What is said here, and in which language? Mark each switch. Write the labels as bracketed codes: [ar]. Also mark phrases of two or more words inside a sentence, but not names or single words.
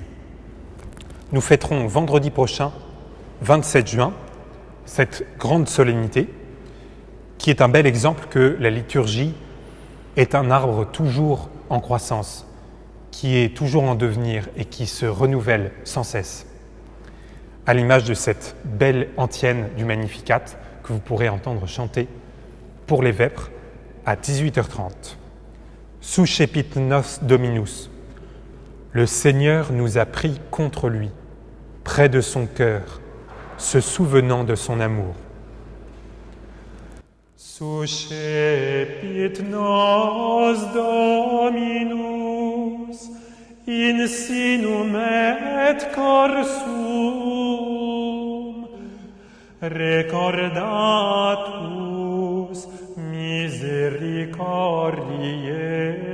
[fr] Nous fêterons vendredi prochain, 27 juin, cette grande solennité, qui est un bel exemple que la liturgie est un arbre toujours en croissance, qui est toujours en devenir et qui se renouvelle sans cesse. À l'image de cette belle antienne du Magnificat que vous pourrez entendre chanter pour les vêpres à 18h30. [la] Suscepit nos Dominus. [fr] Le Seigneur nous a pris contre lui, près de son cœur, se souvenant de son amour. [la] Suscepit nos Dominus, in sinum et cor suum, recordatus misericordiae